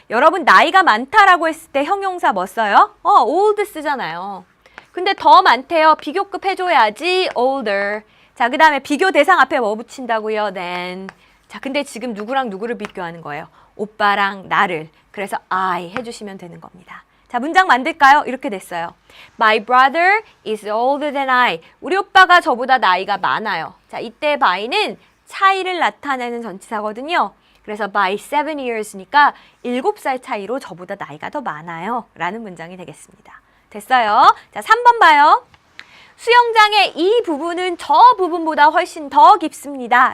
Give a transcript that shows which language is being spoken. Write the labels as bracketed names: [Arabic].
[Korean] 여러분 나이가 많다라고 했을 때 형용사 뭐 써요? old 쓰잖아요. 근데 더 많대요. 비교급 해줘야지 older. 자, 그 다음에 비교 대상 앞에 뭐 붙인다고요? [English] than. [Korean] 자, 근데 지금 누구랑 누구를 비교하는 거예요? 오빠랑 나를. 그래서 I 해주시면 되는 겁니다. 자, 문장 만들까요? 이렇게 됐어요. [English] My brother is older than I. [Korean] 우리 오빠가 저보다 나이가 많아요. 자, 이때 by는 차이를 나타내는 전치사거든요. 그래서 [English] by 7 years니까 [Korean] 7살 차이로 저보다 나이가 더 많아요. 라는 문장이 되겠습니다. 됐어요? 자, 3번 봐요. 수영장의 이 부분은 저 부분보다 훨씬 더 깊습니다.